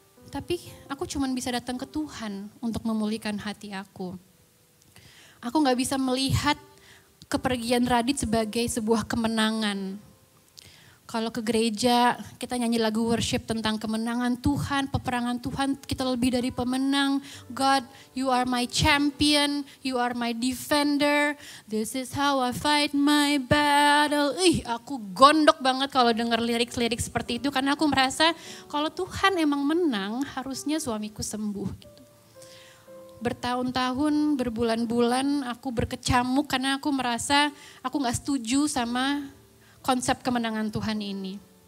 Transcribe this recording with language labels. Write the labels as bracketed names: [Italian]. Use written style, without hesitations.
[Indonesian] Tapi aku cuma bisa datang ke Tuhan untuk memulihkan hati aku. Aku nggak bisa melihat kepergian Radit sebagai sebuah kemenangan. Kalau ke gereja, kita nyanyi lagu worship tentang kemenangan Tuhan, peperangan Tuhan, kita lebih dari pemenang. [English] God, you are my champion, you are my defender. This is how I fight my battle. [Indonesian] Aku gondok banget kalau dengar lirik-lirik seperti itu, karena aku merasa kalau Tuhan emang menang, harusnya suamiku sembuh. Gitu. Bertahun-tahun, berbulan-bulan aku berkecamuk karena aku merasa aku gak setuju sama konsep kemenangan Tuhan ini.